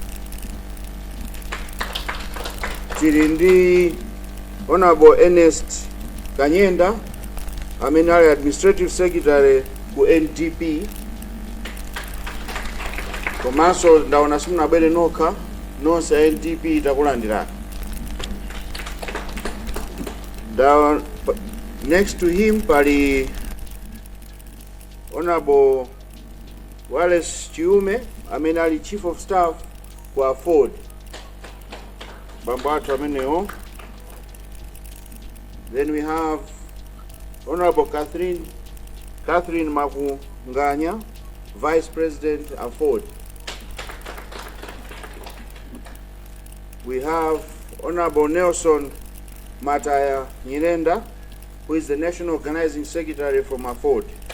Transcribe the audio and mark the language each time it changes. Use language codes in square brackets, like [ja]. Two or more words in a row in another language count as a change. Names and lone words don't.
[ny] Tili ndi Honorable Ernest Kanyenda amene ali [en] Administrative Secretary [ny] ku NDP. Komanso ndaona simunabwere nokha nonse NDP takulandirani. [en] Next to him [ny] pali Honorable Wallace Chiume amene ali [en] Chief of Staff [ny] ku Afford. Bambo athu amenewo. [en] Then we have Honorable Catherine Makunganya, Vice President Afford. We have Honorable Nelson Mataya Nyirenda, who is the National Organizing Secretary from Afford.